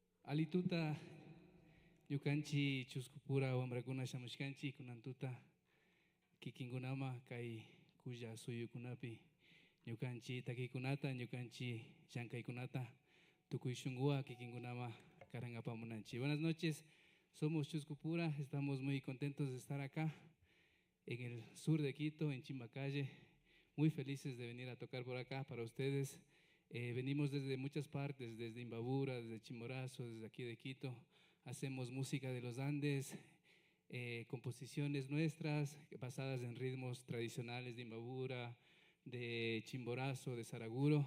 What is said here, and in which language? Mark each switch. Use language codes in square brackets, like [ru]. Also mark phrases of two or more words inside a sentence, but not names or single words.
[qu] Alituta ñukanchik Chuskupura wambrakuna shamushkanchik kunantuta kikinkunama kay kulla suyukunapi ñukanchik takikunata ñukanchik llankaykunata tukuy shunqua kikinkunama karan apamunanchik. [es] Buenas noches, somos Chuskupura, estamos muy contentos de estar acá en el sur de Quito, en Chimbacalle, muy felices de venir a tocar por acá para ustedes. Venimos desde muchas partes, desde Imbabura, desde Chimborazo, desde aquí de Quito. Hacemos música de los Andes, composiciones nuestras basadas en ritmos tradicionales de Imbabura, de Chimborazo, de Saraguro.